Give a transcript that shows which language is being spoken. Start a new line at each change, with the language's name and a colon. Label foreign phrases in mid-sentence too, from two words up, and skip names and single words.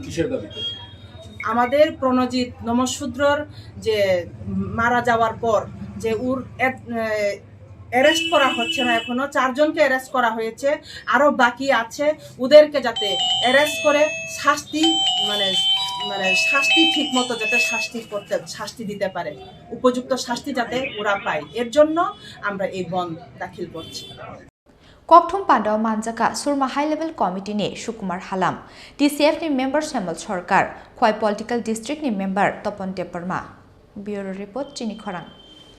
Bangla: আমাদের প্রণজিৎ নমঃশূদ্রর যে মারা যাওয়ার পর যে অ্যারেস্ট করা হচ্ছে না, এখনো 4 জনকে অ্যারেস্ট করা হয়েছে, আরো বাকি আছে, ওদেরকে যাতে অ্যারেস্ট করে শাস্তি শাস্তি ঠিক মতো যাতে শাস্তি দিতে পারে, উপযুক্ত শাস্তি যাতে ওরা পায়, এর জন্য আমরা এই বন্ধ দাখিল করছি।
Kok Borok: ককথম পান্ডাও মানজাকা সুরমা
English: high level committee
Kok Borok: ने सुकुमार हालाम टीसीएफ नि मेंबर श्यामल सरकार खय
English: political district
Kok Borok: नि मेंबर तपन टेपरमा
English: bureau report
Kok Borok: चिनी खरां।